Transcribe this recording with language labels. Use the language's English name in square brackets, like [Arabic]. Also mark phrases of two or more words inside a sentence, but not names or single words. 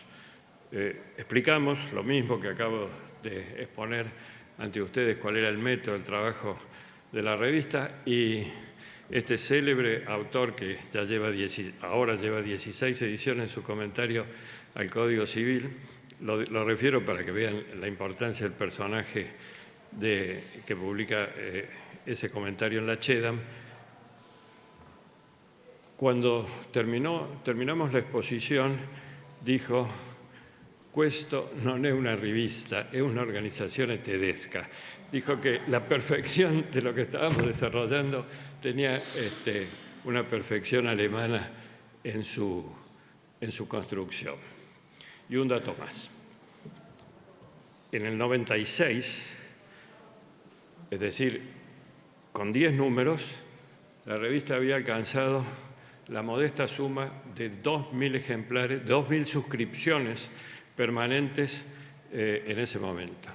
[Spanish] Explicamos lo mismo que acabo de exponer ante ustedes, cuál era el método del trabajo de la revista, y este célebre autor que ya ahora lleva 16 ediciones en su comentario al Código Civil, lo refiero para que vean la importancia del personaje que publica ese comentario en la CHEDAM. Cuando terminamos la exposición, dijo: [Italian] «Questo non è una rivista, è un'organizzazione tedesca». [Spanish] Dijo que la perfección de lo que estábamos desarrollando tenía una perfección alemana en su construcción. Y un dato más. En el 96, es decir, con 10 números, la revista había alcanzado la modesta suma de 2.000 ejemplares, 2.000 suscripciones permanentes en ese momento.